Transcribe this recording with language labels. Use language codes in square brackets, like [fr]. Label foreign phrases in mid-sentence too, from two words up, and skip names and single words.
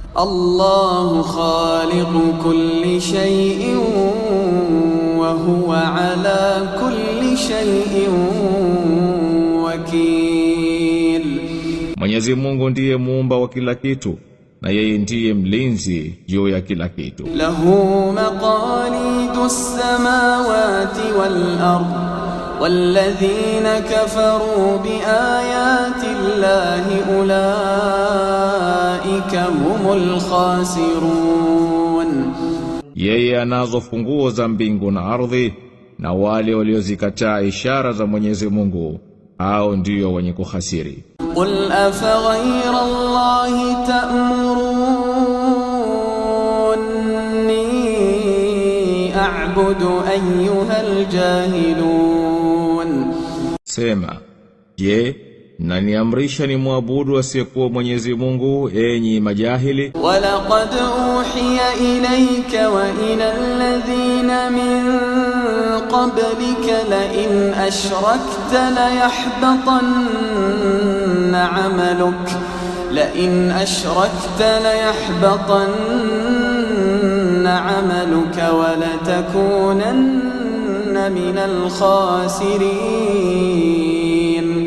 [ar] الله خالق كل شيء وهو على كل شيء وكيل. [sw] Mwenyezi Mungu ndiye muumba wa kila kitu na yeye ndiye mlinzi juu ya kila kitu. [ar] له مقاليد السماوات والأرض والذين كفروا بآيات الله أولئك هم الخاسرون. [sw] Yeye anazo funguo za mbingu na ardhi, na wale waliozikataa ishara za Mwenyezi Mungu hao ndio wenye kuhasiri. [ar] قل أفغير الله تأمروني أعبد أيها الجاهلون. [sw] Sema, je, naniamrisha ni muabudu asiyekuwa Mwenyezi Mungu enyi majahili? [ar] ولقد أوحي إليك وإلى الذين من قبلك لئن أشركت ليحبطن عملك لئن أشركت ليحبطن عملك ولتكونن من الخاسرين.